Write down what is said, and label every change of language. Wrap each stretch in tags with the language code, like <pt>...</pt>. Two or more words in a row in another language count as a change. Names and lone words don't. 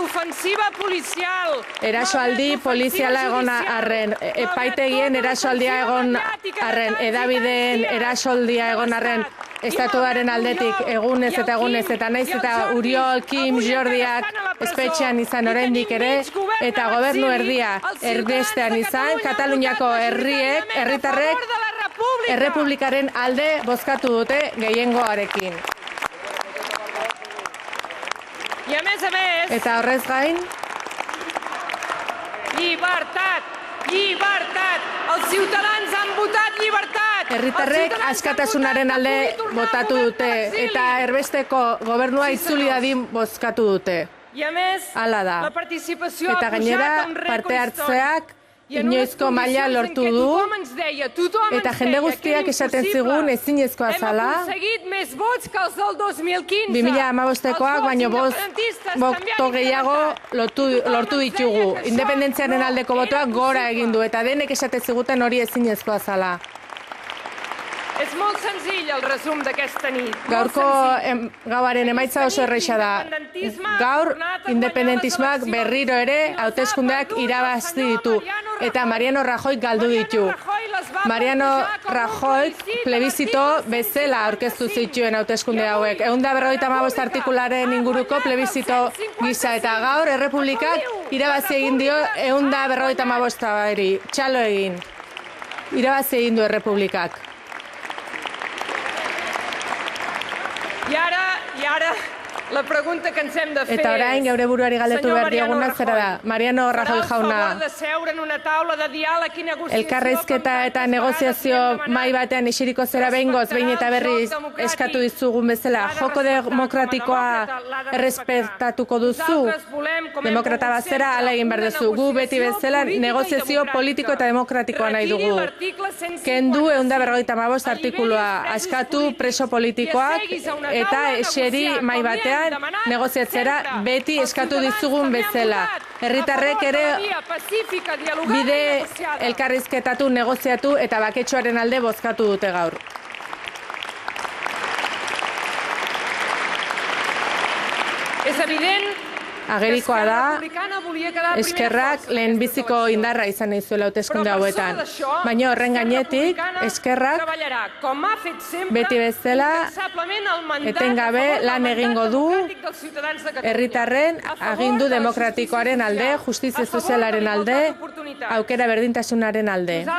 <eu>Erasoaldi poliziala egon arren, epaitegien erasoaldia egon arren, edabideen erasoaldia egon arren, estatuaren aldetik egunez eta naiz eta Uriol, Kim, Jordiak espetxean izan oraindik ere, eta gobernu erdia erbestean izan, Kataluniako herritarrek errepublikaren alde bozkatu dute gehiengoarekin. Eta horrez gain,</eu> <ca>llibertat! Llibertat! Els ciutadans han votat llibertat!</ca> <eu>Herritarrek askatasunaren alde botatu dute eta erbesteko gobernua itzuli dadin bozkatu dute. Hala da. Eta gainera parte hartzeak inoizko maila lortu du eta jende guztiak esaten zigun ezinezkoa zala 2015koak baino boto gehiago lortu ditugu. Independentziaren aldeko botoak gora egin du eta denek esaten ziguten hori ezinezkoa zala.</eu> <ca>És molt senzill el resum d'aquesta nit.</ca> <eu>Gaurko gauaren emaitza oso erreixa da. Gaur, independentismoak berriro ere hauteskundeak irabazi ditu eta Mariano Rajoy galdu ditu. Mariano Rajoy plebizito bezala aurkeztu zituen hauteskunde hauek. 155 artikularen inguruko plebizito gisa eta gaur Errepublikak irabazi egin dio 155 txalo egin. Irabazi egin du Errepublikak.</eu> <ca>I ara, la pregunta que ens hem de fer</ca> <eu>eta orain geure buruari galdetu behar dioguna zera da. Mariano Rajoy jauna, elkarrizketa eta negoziazio mai batean esiriko zera behingoz, behin eta berriz eskatu dizugun bezala, joko demokratikoa errespetatuko duzu? Demokrata bazera ala egin behar duzu. Gu beti bezala negoziazio politiko eta demokratikoa nahi dugu. Kendu 155 artikulua, askatu preso politikoak eta eseri mai batean negoziatzera beti eskatu dizugun bezala. Herritarrek ere bide elkarrizketatu, negoziatu eta baketsuaren alde bozkatu dute gaur.</eu> <ca>És evident</ca> <eu>Agerikoa da, Eskerrak lehenbiziko indarra izan nahi zuela hauteskunde hauetan. Baina horren gainetik, Eskerrak beti bezala etengabe lan egingo du herritarren agindu demokratikoaren alde, justizia sozialaren alde, aukera berdintasunaren alde.</eu>